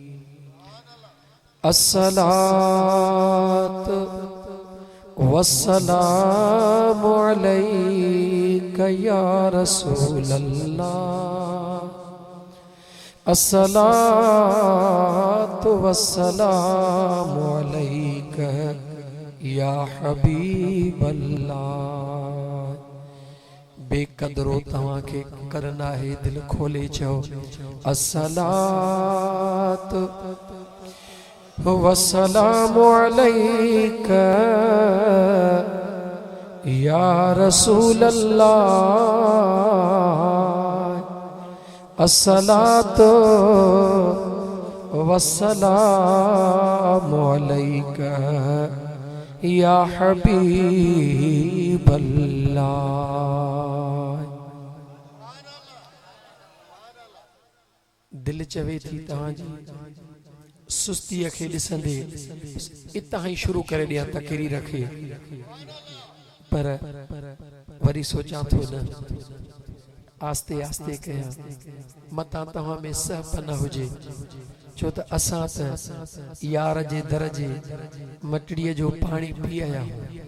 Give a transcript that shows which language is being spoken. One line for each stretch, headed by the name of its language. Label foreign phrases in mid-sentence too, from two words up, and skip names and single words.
Arabic: الصلاة والسلام عليك يا رسول الله. الصلاة والسلام عليك يا حبيب الله.
Sindhi: बेकदरो तव्हां खे करना है दिल खोले चओ
Arabic: الصلاة والسلام عليك يا رسول الله. الصلاة والسلام عليك يا حبيب الله.
Sindhi: दिल चवे थी तव्हांजी सुस्ती खे ॾिसंदे इतां ई शुरू करे ॾियां तकरीर खे, पर वरी सोचां थो न आस्ते आस्ते कयां मतां तव्हां में सहप न हुजे, छो त असां त यार जे दर जे मटड़ीअ जो पाणी पी आया आहियूं।